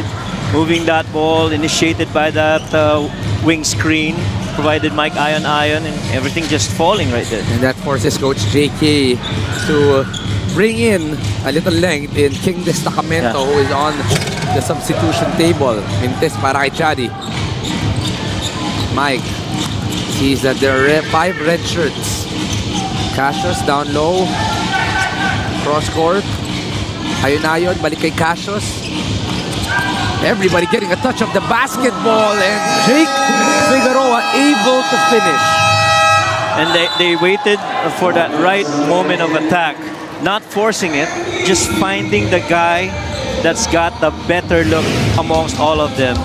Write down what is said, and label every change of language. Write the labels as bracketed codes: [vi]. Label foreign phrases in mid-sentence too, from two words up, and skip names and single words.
[en] Moving that ball, initiated by that wing screen. Provided Mike Ayon, and everything just falling right there. And that forces Coach JK to bring in a little length in King Destacamento, who is on the substitution table. [tl] Mintes para kay Chadi. [en] Mike sees that there are 5 red shirts. Cassius down low. Cross court. [tl] Ayon, balik kay Cassius. [en] Everybody getting a touch of the basketball, and Jake Figueroa able to finish. And they waited for that right moment of attack. Not forcing it, just finding the guy that's got the better look amongst all of them.